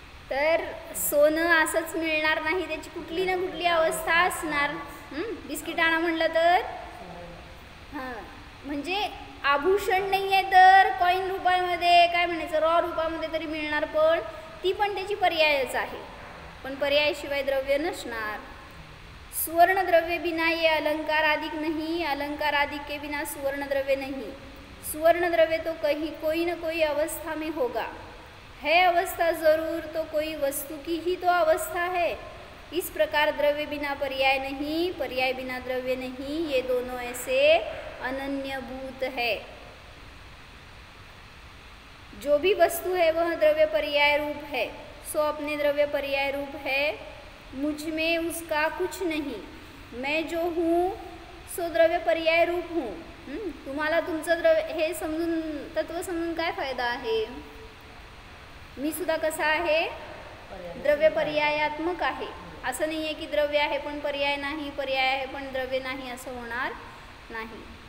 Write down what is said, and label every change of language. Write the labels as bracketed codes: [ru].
[mr] तर सोनं असंच मिळणार नाही, त्याची कुठली ना कुठली अवस्था असणार। बिस्किट आणा म्हटलं तर म्हणजे आभूषण नाही आहे तर कॉईन रूपामध्ये काय म्हणायचं, रॉ रूपामध्ये तरी मिळणार, पण ती पण त्याची पर्यायच आहे, पण पर्यायाशिवाय द्रव्य नसणार। [hi] सुवर्ण द्रव्य बिना ये अलंकार आदिक नहीं, अलंकार आदिक के बिना सुवर्ण द्रव्य नहीं। सुवर्ण द्रव्य तो कहीं कोई न कोई अवस्था में होगा, है अवस्था जरूर तो कोई वस्तु की ही तो अवस्था है। इस प्रकार द्रव्य बिना पर्याय नहीं, पर्याय बिना द्रव्य नहीं, ये दोनों ऐसे अनन्यभूत है। जो भी वस्तु है वह द्रव्य पर्याय रूप है, सो अपने द्रव्य पर्याय रूप है। मुझ में उसका कुछ नहीं, मैं जो हूँ सो द्रव्य पर्याय रूप हूँ। [mr] तुम्हाला तुमचं द्रव्य हे समजून, तत्व समजून काय फायदा आहे? मी सुद्धा कसा आहे? द्रव्य पर्यायात्मक आहे। असं नाही आहे की द्रव्य आहे पण पर्याय नाही, पर्याय आहे पण द्रव्य नाही, असं होणार नाही।